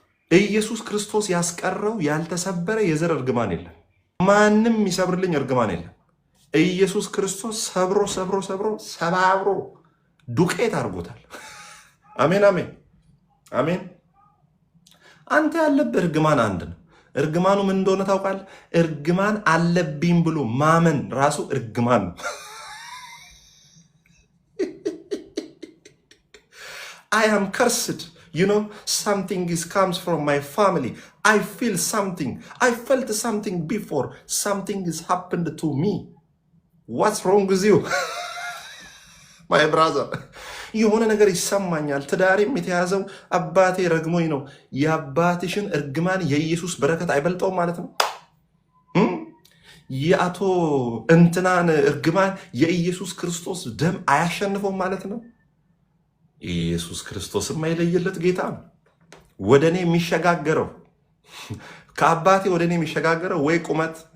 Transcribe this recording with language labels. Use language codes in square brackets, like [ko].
[am] ኢየሱስ ክርስቶስ ያስቀረው ያልተሰበረ የዘር እርግማን የለም። ማንም የሚሰብርልኝ እርግማን የለም። ኢየሱስ ክርስቶስ ሰባብሮ ዱቄት አድርጎታል። አሜን፣ አሜን፣ አሜን። አንተ ያለብህ እርግማን አንድ ነው። እርግማኑ ምን እንደሆነ ታውቃለህ? እርግማን አለብኝ ብሎ ማመን ራሱ እርግማን ነው። [en] I am cursed. You know, something comes from my family. I feel something. I felt something before. Something has happened to me. What's wrong with you? My brother. [am] የሆነ ነገር ይሰማኛል። ትዳሬም የተያዘው አባቴ ረግሞኝ ነው። የአባትሽን እርግማን የኢየሱስ በረከት አይበልጠውም ማለት ነው። የአቶ እንትናን እርግማን የኢየሱስ ክርስቶስ ደም አያሸንፈውም ማለት ነው። ኢየሱስ ክርስቶስም የማይለየለት ጌታ ነው። ወደ እኔ የሚሸጋገረው ከአባቴ ወደ እኔ የሚሸጋገረው ወይ ቁመት